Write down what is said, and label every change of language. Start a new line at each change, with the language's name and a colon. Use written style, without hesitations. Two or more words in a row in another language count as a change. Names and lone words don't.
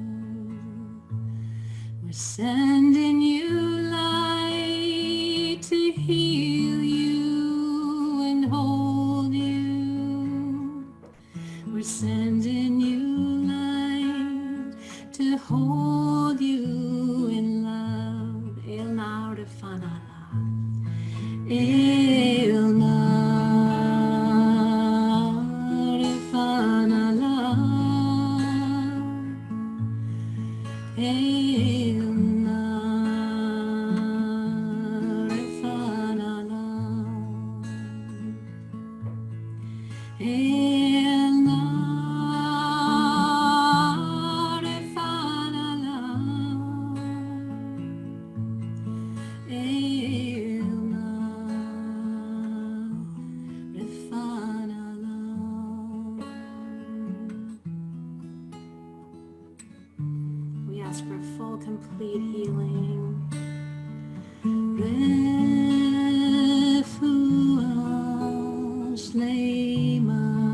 English: We're sending you light to heal you and hold you. We're sending you light to hold you in love. El Naurifanala. El Naurifanala. El Naurifanala. El Naurifanala. El Naurifanala. We ask for full, complete healing.
Hebrew: רפואה שלמה.